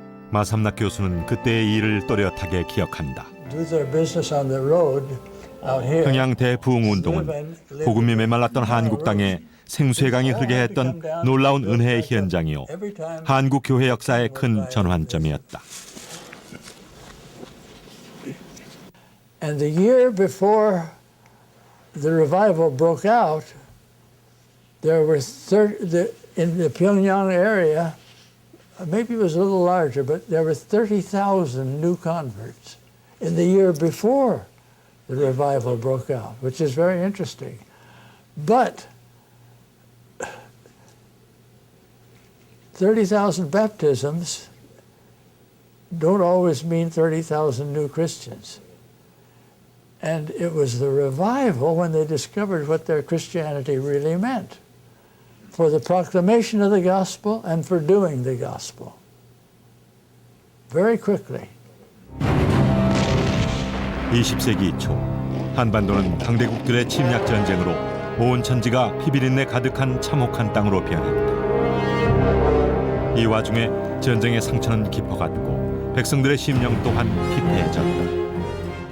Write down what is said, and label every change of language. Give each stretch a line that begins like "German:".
Korean: 마삼락 교수는 그때의 일을 또렷하게 기억한다.
English: Do their business on the road out here.
Korean: 평양 대부흥운동은 복음이 메말랐던 한국 땅에 생수의 강이 흐르게 했던 놀라운 은혜의 현장이요, 한국 교회 역사의 큰 전환점이었다.
English: And the year before the revival broke out, there were in the Pyongyang area, maybe it was a little larger, but there were 30,000 new converts in the year before the revival broke out, which is very interesting. But 30,000 baptisms don't always mean 30,000 new Christians. And it was the revival when they discovered what their Christianity really meant, for the proclamation of the gospel and for doing the gospel. Very quickly.
Korean: 20세기 초 한반도는 강대국들의 침략 전쟁으로 온 천지가 피비린내 가득한 참혹한 땅으로 변했다. 이 와중에 전쟁의 상처는 깊어갔고 백성들의 심령 또한 피폐해졌다.